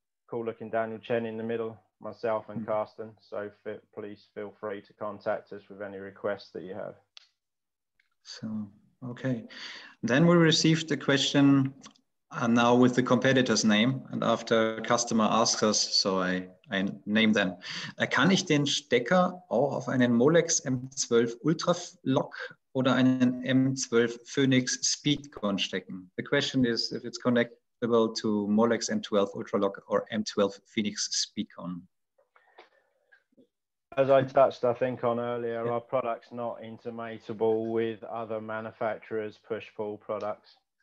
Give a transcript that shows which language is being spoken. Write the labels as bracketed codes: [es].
[en] Cool looking Daniel Chen in the middle, myself and Carsten. So please feel free to contact us with any requests that you have. So, okay. Then we received a question now with the competitor's name. And after customer asks us, so I name them. [de] Kann ich den Stecker auch auf einen Molex M12 Ultra Lock oder einen M12 Phoenix Speedcon stecken? [en] The question is if it's connectable to Molex M12 Ultra Lock or M12 Phoenix Speedcon. As I touched, I think, on earlier, our product's not intermatable with other manufacturers' push-pull products.